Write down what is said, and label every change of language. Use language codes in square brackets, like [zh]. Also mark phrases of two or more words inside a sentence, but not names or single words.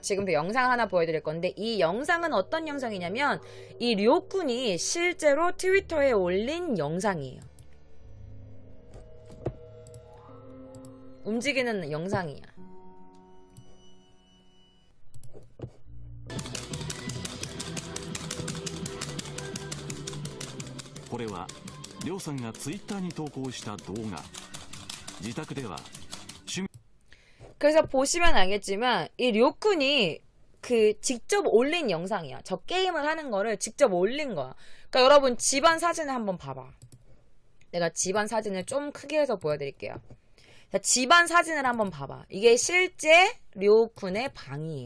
[ko] 지금부터 영상 하나 보여드릴 건데, 이 영상은 어떤 영상이냐면 이 료군이 실제로 트위터에 올린 영상이에요. 움직이는 영상이야. [ja] これはりょうさんがツイッターに投稿した動画。自宅では [ko] 그래서 보시면 알겠지만 이 료쿤이 그 직접 올린 영상이야. 저 게임을 하는 거를 직접 올린 거야. 그러니까 여러분 집안 사진을 한번 봐봐. 내가 집안 사진을 좀 크게 해서 보여드릴게요. 자, 집안 사진을 한번 봐봐. 이게 실제 료쿤의 방이에요.